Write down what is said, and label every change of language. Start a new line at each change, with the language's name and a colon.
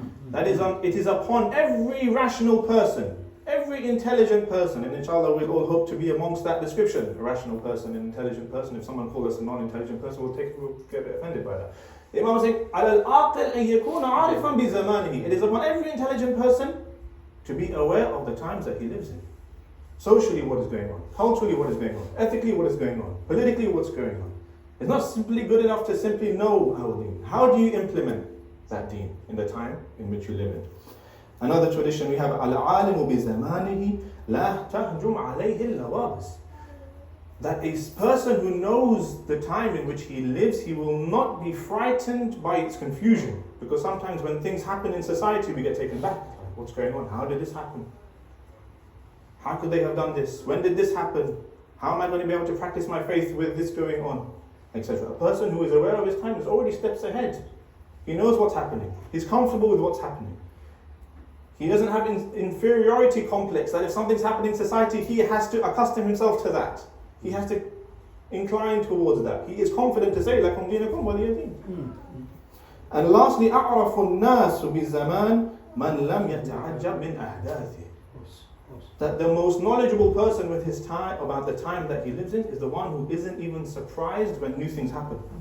English: That is, it is upon every rational person, every intelligent person, and inshallah we'll all hope to be amongst that description, a rational person, an intelligent person. If someone calls us a non-intelligent person, we'll get a bit offended by that. The Imam is saying,
Arabic: عَلَى الْعَاقِلْ أَنْ يَكُونَ عَارِفًا بِزَمَانِهِ.
English: It is upon every intelligent person to be aware of the times that he lives in. Socially, what is going on? Culturally, what is going on? Ethically, what is going on? Politically, what's going on? It's not simply good enough to simply know our deen. How do you implement that deen in the time in which you live in? Another tradition we have,
Arabic: al-alimu bi zamanihi la tahjum alayhi al-lawabis.
English: That a person who knows the time in which he lives, he will not be frightened by its confusion. Because sometimes when things happen in society, we get taken back. Like, what's going on? How did this happen? How could they have done this? When did this happen? How am I going to be able to practice my faith with this going on? Etc. A person who is aware of his time is already steps ahead. He knows what's happening. He's comfortable with what's happening. He doesn't have an inferiority complex that if something's happening in society, he has to accustom himself to that. He has to incline towards that. He is confident to say,
Arabic: لَكُمْ دِينَكُمْ وَلِيَ دِينِ.
English: And lastly,
Arabic: أَعْرَفُ النَّاسُ بِالزَّمَانِ مَنْ لَمْ يَتَعَجَّبْ مِنْ أَحْدَاثِهِ.
English: That the most knowledgeable person with his time about the time that he lives in is the one who isn't even surprised when new things happen.